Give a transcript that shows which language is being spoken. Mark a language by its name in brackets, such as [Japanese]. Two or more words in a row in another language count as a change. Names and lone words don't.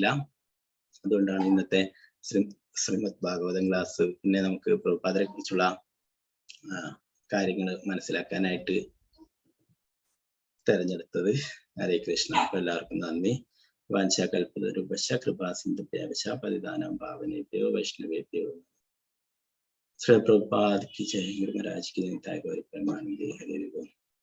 [Malayalam] അതുകൊണ്ടാണ് ഇന്നത്തെ ശ്രീമദ് ഭാഗവതം ക്ലാസ് പിന്നെ നമുക്ക് പ്രഭുപാദരെ കുറിച്ചുള്ള കാര്യങ്ങൾ മനസ്സിലാക്കാനായിട്ട് തെരഞ്ഞെടുത്തത്. ഹരേ കൃഷ്ണ. അപ്പൊ എല്ലാവർക്കും നന്ദി. [Sanskrit] वाञ्चाकल्पतरुपश कृपासिन्धुभ्यवश पतिदानं पावनेभ्यो वैष्णवेभ्यो. [Hindi] ശ്രീ പ്രഭുപാദ് की जय, गुरु महाराज की जय, गौरी परमानंद हरि बोल.